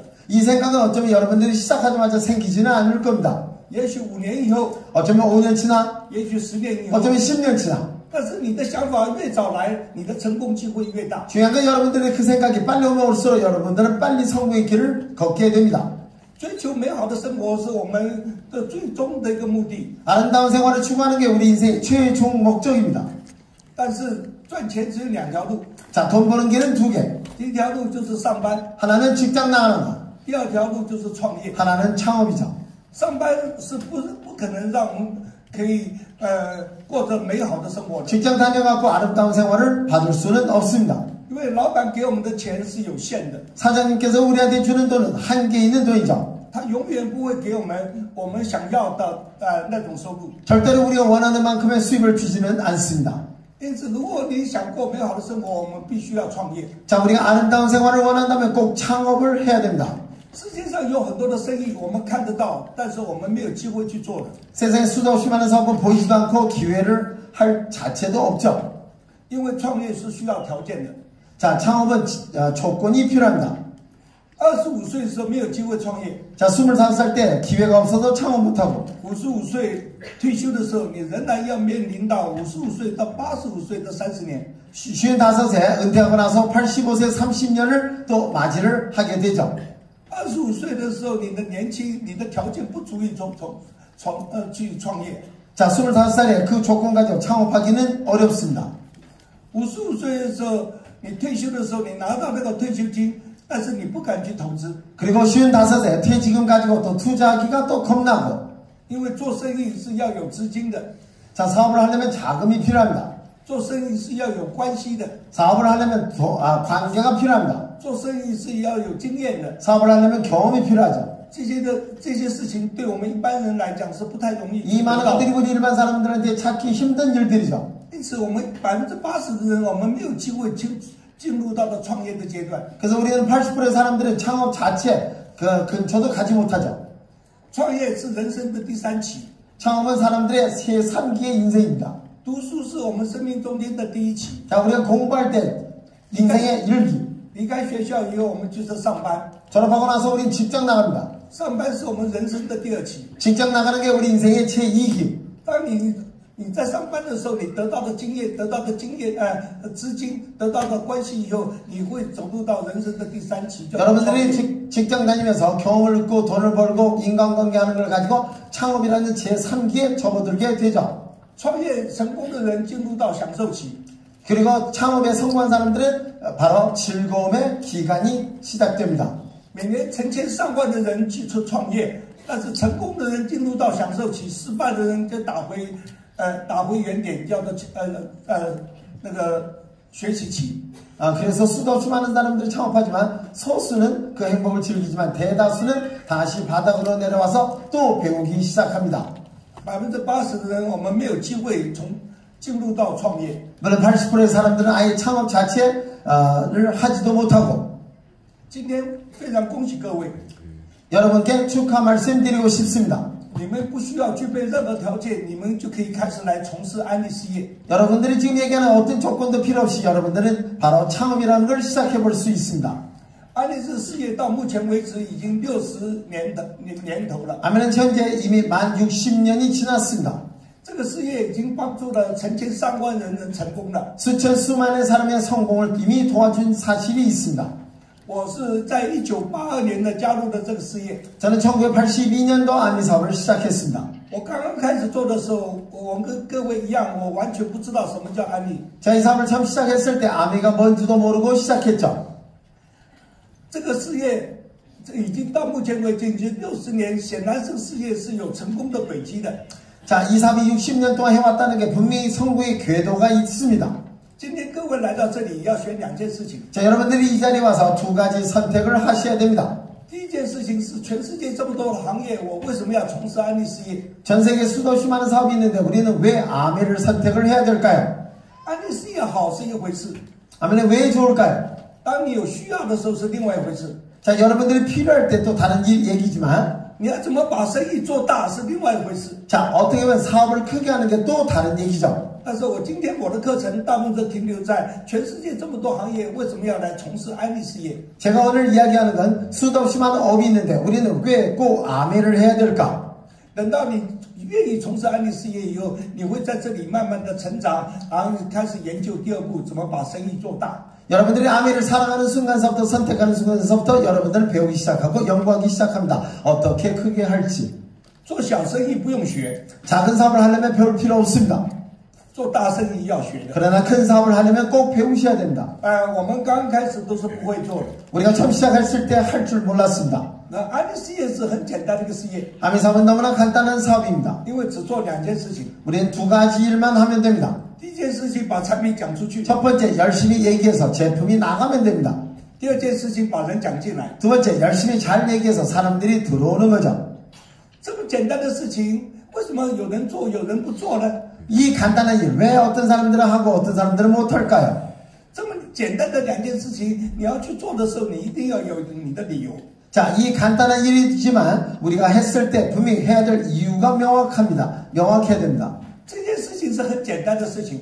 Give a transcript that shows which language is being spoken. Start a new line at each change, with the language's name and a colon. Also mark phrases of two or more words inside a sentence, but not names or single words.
Korean: 이 생각은 어쩌면 여러분들이 시작하자마자 생기지는 않을 겁니다.
Chinese: 也许5年以后，
Korean: 어쩌면 5년 지나,
Chinese: 也许10年以后，
Korean: 어쩌면 10년 지나.
Chinese: 但是你的想法越早来，你的成功机会越大。
Korean: 중요한 건 여러분들의 그 생각이 빨리 오면 올수록 여러분들은 빨리 성공의 길을 걷게 됩니다.
Chinese: 追求美好的生活是我们的最终的一个目的，
Korean: 아름다운 생활을 추구하는 게 우리 인생의 최종 목적입니다.
Chinese: 但是赚钱只有2条路，
Korean: 자, 돈 버는 길은 2개.
Chinese: 第一条路就是上班，
Korean: 하나는 직장 나가는 것,
Chinese: 第二条路就是创业。
Korean: 하나는 창업이죠.
Chinese: 上班是不可能让我们可以过着美好的生活的，
Korean: 직장 다녀갖고 아름다운 생활을 받을 수는 없습니다.
Chinese: 因为老板给我们的钱是有限的，
Korean: 사장님께서 우리한테 주는 돈은 한계 있는 돈이죠.
Chinese: 他永远不会给我们想要的那种收入。
Korean: 절대로 우리가 원하는 만큼의 수입을 주지는 않습니다.
Chinese: 因此，如果你想过美好的生活，我们必须要创业。
Korean: 자, 우리가 아름다운 생활을 원한다면 꼭 창업을 해야 됩니다.
Chinese: 世界上有很多的生意我们看得到，但是我们没有机会去做的，
Korean: 세상에 수도 없이 많은 사업은 보이지도 않고 기회를 할 자체도 없죠.
Chinese: 因为创业是需要条件的。
Korean: 자, 창업은 조건이 필요합니다.
Chinese: 25 岁的时候没有机会创业，
Korean: 자, 25살 때 기회가 없어서 창업 못하고
Chinese: 55 岁退休的时候，你仍然要面临到55岁到85岁的30年。
Korean: 55세 은퇴하고 나서 85세 30년을 또 맞이를 하게 되죠.
Chinese: 25 岁的时候，你的年轻，你的条件不足以去创业。
Korean: 자, 25살에 그 조건 가지고 창업하기는 어렵습니다.
Chinese: 55 岁的时候，你退休的时候，你拿到那个退休金，但是你不敢去投资，
Korean: 그리고 55세 퇴직금 가지고 또 투자하기가 또 겁나고.
Chinese: 因为做生意是要有资金的，
Korean: 자, 사업을 하려면 자금이 필요합니다.
Chinese: 做生意是要有关系的，
Korean: 사업을 하려면 관계가 필요합니다.
Chinese: 做生意是要有经验的。
Korean: 사업을 하려면 경험이 필요하죠.
Chinese: 这些事情对我们一般人来讲是不太容易
Korean: 이 많은
Chinese: 做到
Korean: 것들이 우리 일반 사람들한테 찾기 힘든 일들이죠.
Chinese: 因此，我们80%的人，我们没有机会进入到了创业的阶段。
Korean: 그래서 우리는 80%의 사람들은 창업 자체 그 근처도 가지 못하죠.
Chinese: 创业是人生的第3期，
Korean: 창업은 사람들의 새 3기의 인생입니다.
Chinese: 读书是我们生命中间的第1期。
Korean: 자, 우리가 공부할 때 인생의 1기.
Chinese: 离开学校以后，我们就是上班。
Korean: 졸업하고 나서 우린 직장 나갑니다.
Chinese: 上班是我们人生的第2期。
Korean: 직장 나가는 게 우리 인생의 제2기.
Chinese: 当你在上班的时候，你得到的经验、资金、得到的关系以后，你会走入到人生的第3期。
Korean: 여러분들이 직장 다니면서 경험을 얻고 돈을 벌고 인간관계하는 걸 가지고 창업이라는 제3기에 접어들게 되죠.
Chinese: 创业成功的人进入到享受期。
Korean: 그리고 창업에 성공한 사람들은 바로 즐거움의 기간이 시작됩니다.
Chinese: 每年成千上万的人去创业，但是成功的人进入到享受期，失败的人就打回原点，叫做那个学习期。
Korean: 그래서 수도 없이 많은 사람들이 창업하지만 소수는 그 행복을 즐기지만 대다수는 다시 바닥으로 내려와서 또 배우기 시작합니다.
Chinese: 80% 的人我们没有机会进入到创业。
Korean: 물론 80%의 사람들은 아예 창업 자체를 하지도 못하고.
Chinese: 今天非常恭喜各位，
Korean: 여러분께 축하 말씀드리고 싶습니다.
Chinese: 你们不需要具备任何条件，你们就可以开始来从事安利事业。
Korean: 여러분들이 지금 얘기하는 어떤 조건도 필요 없이 여러분들은 바로 창업이라는 걸 시작해 볼 수 있습니다.
Chinese: 安利事业到目前为止已经60年头了。
Korean: 아멘은 현재 이미 만 60년이 지났습니다.
Chinese: 这个事业已经帮助了成千上万人成功了。
Korean: 수천 수만의 사람의 성공을 이미 도와준 사실이 있습니다.
Chinese: 我是在1982年的加入的这个事业。
Korean: 저는 1982년도 아미 사업을 시작했습니다.
Chinese: 我刚刚开始做的时候，我跟各位一样，我完全不知道什么叫安利。
Korean: 자, 이 사업을 처음 시작했을 때 아미가 뭔지도 모르고 시작했죠.
Chinese: 这个事业已经到目前为止已经60年，显然这个事业是有成功的轨迹的。
Korean: 자, 이 사업이 60년 동안 해왔다는 게 분명히 성공의 궤도가 있습니다.
Chinese: 今天各位来到这里要选2件事情。
Korean: 자, 여러분들이 이 자리에 와서 2가지 선택을 하셔야 됩니다.
Chinese: 第一件事情是，全世界这么多的行业，我为什么要从事安利事业？
Korean: 전 세계 수도 없이 많은 사업이 있는데 우리는 왜 아미를 선택을 해야 될까요?
Chinese: 安利事业好是一回事，
Korean: 아미는 왜 좋을까요?
Chinese: 当你有需要的时候是另外一回事。
Korean: 자, 여러분들이 필요할 때 또 다른 얘기지만
Chinese: 你要怎么把生意做大是另外一回事。
Korean: 자, 어떻게 보면 사업을 크게 하는 게 또 다른 얘기죠.
Chinese: 但是我今天我的课程大部分都停留在全世界这么多行业为什么要来从事安利事业？
Korean: 제가 오늘 이야기하는 건 수도 없이 많은 업이 있는데 우리는 왜 꼭 아멘을 해야 될까?
Chinese: 等到你愿意从事安利事业以后，你会在这里慢慢的成长，然后开始研究第二步怎么把生意做大。
Korean: 여러분들이 아멘을 사랑하는 순간서부터 선택하는 순간서부터 여러분들은 배우기 시작하고 연구하기 시작합니다. 어떻게 크게 할지.
Chinese: 做小生意不用学，
Korean: 작은 사업을 하려면 배울 필요 없습니다.
Chinese: 做大生意要学的。
Korean: 그러나 큰 사업을 하려면 꼭 배우셔야 된다.
Chinese: 我们刚开始都是不会做的。
Korean: 우리가 처음 시작했을 때 할 줄 몰랐습니다.
Chinese: 那安利事业是很简单的一个事业，
Korean: 아멘 사업은 너무나 간단한 사업입니다.
Chinese: 因为只做2件事情。
Korean: 우리는 2가지 일만 하면 됩니다.
Chinese: 第一件事情把产品讲出去，
Korean: 첫 번째, 열심히 얘기해서 제품이 나가면 됩니다.
Chinese: 第二件事情把人讲进来。
Korean: 두 번째, 열심히 잘 얘기해서 사람들이 들어오는 거죠.
Chinese: 这么简单的事情，为什么有人做有人不做呢？
Korean: 이 간단한 일, 왜 어떤 사람들은 하고 어떤 사람들은 못할까요?
Chinese: 这么简单的2件事情，你要去做的时候，你一定要有你的理由。
Korean: 자, 이 간단한 일이지만 우리가 했을 때 분명히 해야 될 이유가 명확합니다. 명확해야 됩니다.
Chinese: 这件事情是很简单的事情，